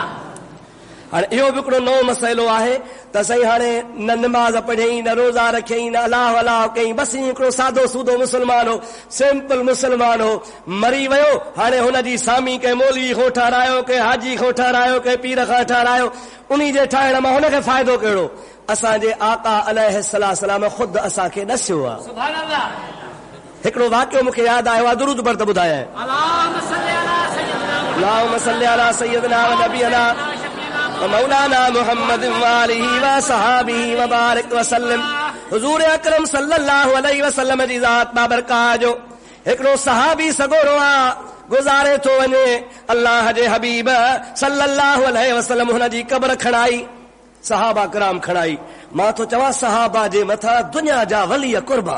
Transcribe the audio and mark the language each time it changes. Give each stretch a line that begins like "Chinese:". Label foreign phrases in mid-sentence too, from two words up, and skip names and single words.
Sindhi: हाणे इहो बि हिकिड़ो नओं मसइलो आहे त साईं हाणे न निमाज़ पढ़ियईं, न रोज़ा रखियईं, न अलाह अलाह कयईं, बसि हिकिड़ो सादो सूदो मुस्लमान हो, सिंपल मुस्लमान हो, मरी वियो। हाणे हुनजी सामी कंहिं मौलवी खां ठारायो, कंहिं हाजी खां ठारायो, कंहिं पीर खां ठारायो, उन जे ठाहिण मां हुनखे फ़ाइदो कहिड़ो? असांजे आका अलैहिस्सलाम ख़ुदि असांखे ॾसियो आहे।
Arabic: سبحان الله.
Sindhi: हिकिड़ो वाक़ियो मूंखे यादि आयो आहे, दुरूद पर त ॿुधायां।
Arabic: اللهم صل على سيدنا ونبينا مولانا محمد وآله وصحبه وبارك وسلم.
Sindhi: हुजूर अकरम
Arabic: صلى الله عليه وسلم
Sindhi: जी ज़ात बाबरकात जो हिकिड़ो सहाबी सगोरो आहे, गुज़ारे थो वञे। अल्लाह जे हबीब
Arabic: صلى الله عليه وسلم
Sindhi: हुन जी क़ब्र खणाई, सहाबा कराम खणाई। मां थो चवां सहाबा जे मथां दुनिया जा वली कुर्बान।